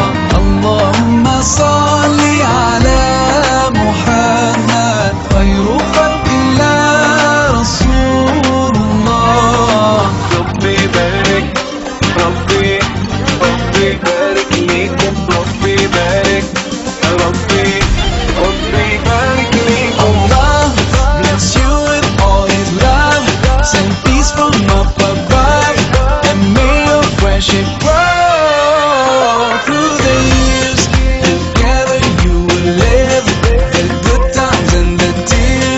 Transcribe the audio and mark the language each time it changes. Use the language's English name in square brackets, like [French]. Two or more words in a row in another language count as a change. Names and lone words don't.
[Arabic] اللهم صل على محمد خير خلق الله رسول الله. رب بارك، رب بارك لكم، رب بارك، رب بارك لكم. [English] Allah bless you with all His love. Send peace from up above, and may your friendship grow through the years. Together you will live the good times and the tears.